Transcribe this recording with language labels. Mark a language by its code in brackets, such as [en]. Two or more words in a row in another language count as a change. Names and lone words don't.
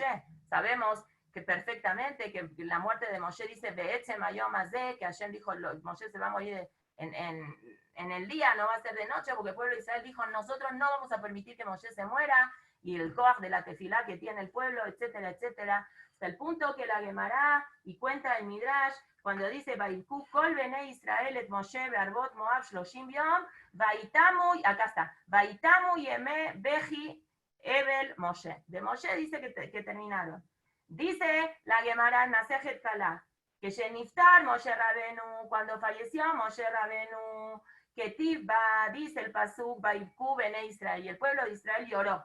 [es] Sabemos que perfectamente que la muerte de Moshe dice [he] בעצם היום הזה, [es] que Hashem dijo Moshe se va a morir en el día, no va a ser de noche, porque el pueblo de Israel dijo nosotros no vamos a permitir que Moshe se muera, y el koach de la tefilá que tiene el pueblo, etcétera, etcétera, hasta el punto que la Gemara y cuenta el Midrash cuando dice [he] ויבכו כל בני ישראל את משה בערבות מואב שלשים יום ויתמו, [es] acá está, [he] ויתמו ימי בכי אבל משה. [es] De Moshe dice que terminaron. Dice la Gemara Nasejet Kalá que [he] שנפטר משה רבנו, [es] cuando falleció Moshe Rabenu, que Tibba, dice el pasuk, [he] ויבכו בני ישראל, [es] y el pueblo de Israel lloró.